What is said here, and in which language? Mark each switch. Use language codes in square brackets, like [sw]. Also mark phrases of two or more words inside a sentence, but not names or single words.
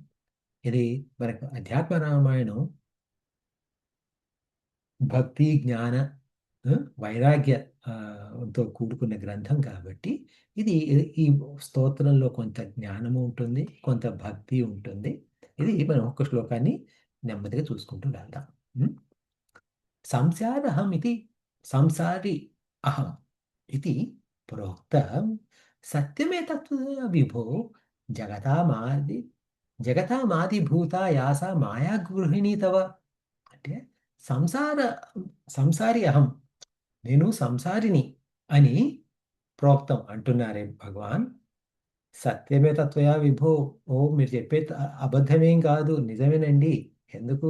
[te] ఇది మనకు అధ్యాత్మ రామాయణం భక్తి, జ్ఞాన, వైరాగ్య తో కూడుకున్న గ్రంథం కాబట్టి ఇది ఈ స్తోత్రంలో కొంత జ్ఞానము ఉంటుంది. కొంత భక్తి ఉంటుంది. ఇది మనం ఒక్క శ్లోకాన్ని నెమ్మదిగా చూసుకుంటూ వెళ్దాం. [sa] హ్మ్. సంసారహమితి సంసారి అహం इति प्रोक्तं सत्यमेतत् विभो జగతామాది జగతామాదిభూతా యాసా మాయాగృహిణీ తవ. [te] అంటే [sa] సంసార సంసారి అహం. [te] నేను సంసారిని అని ప్రోక్తం అంటున్నారే భగవాన్. [sa] సత్యమే తత్వయా విభో. [te] ఓ మీరు చెప్పే అబద్ధమేం కాదు, నిజమేనండి. ఎందుకు?